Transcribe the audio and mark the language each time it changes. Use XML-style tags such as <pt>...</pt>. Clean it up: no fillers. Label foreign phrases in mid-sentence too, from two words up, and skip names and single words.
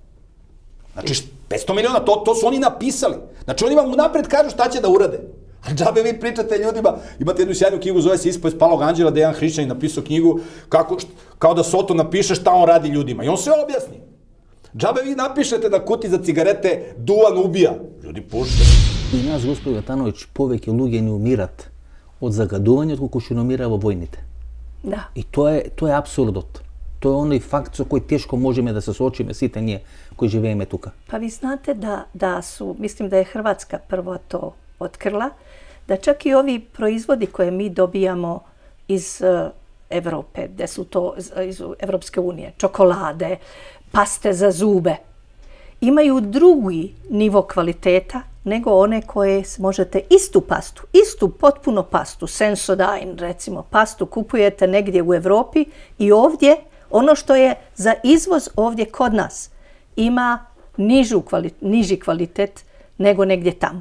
<sr>Znači, 500 miliona, to su oni napisali. Znači, oni vam napred kažu šta će da urade. A džabe vi pričate ljudima, imate jednu sjajnu knjigu, zove se Ispovest Palog anđela, da je jedan hrišćanin napisao knjigu, kao da Soto napiše šta on radi ljudima. I on sve objasni. Džabe vi napišete na kuti za cigarete duvan ubija. Ljudi pušte.</sr> <mk>И нас, господи Ватановиќ, повеќе луѓе не умират од загадување, отколку што не умира во војните.</mk> <sr>Da.</sr> <mk>И тоа е апсурдот.</mk> <sr>To je onaj fakt sa koji teško možemo da se suočimo svi nje koji živimo tuka.</sr> <bs>Pa vi znate da su, mislim da je Hrvatska prvo to otkrila, da čak i ovi proizvodi koje mi dobijamo iz Evrope, gdje su to iz Evropske unije, čokolade, paste za zube, imaju drugi nivo kvaliteta nego one koje možete istu potpuno pastu, Sensodyne recimo, pastu kupujete negdje u Europi i ovdje, ono što je za izvoz ovdje kod nas, ima niži kvalitet nego negdje tamo.</bs>